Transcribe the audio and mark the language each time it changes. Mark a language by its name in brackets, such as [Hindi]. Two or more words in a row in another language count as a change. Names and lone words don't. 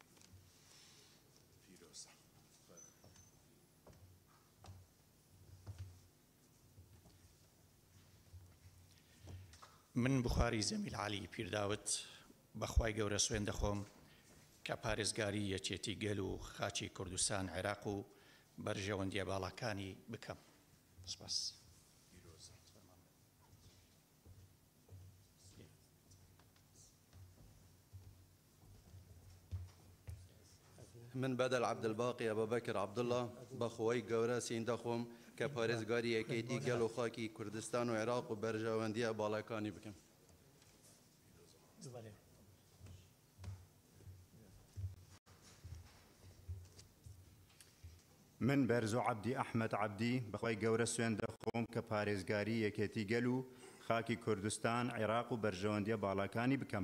[Central Kurdish] من بخاری زەمیل علی پیرداوت بەخوای گەورە سوێن دەخۆم کە پارێزگاری یەکێتی گەل و خاکی کوردستان عێراق و بەرژەوەندی باڵاکانی بکەم. سپاس. من بدل عبد الباقي أبا بكر عبد الله بخوي گەورە سین دەخۆم کە پارێزگاری یەکێتی گەل و خاکی کوردستان و عێراق و بەرژەوەندیە باڵەکانی بکەم. من بەرزۆ عەبدی ئەحمەد عەبدی بەخوای گەورە سوێن دەخۆم کە پارێزگاری یەکێتی گەل و خاکی کوردستان عێراق و بەرژەوەندیە باڵەکانی بکەم.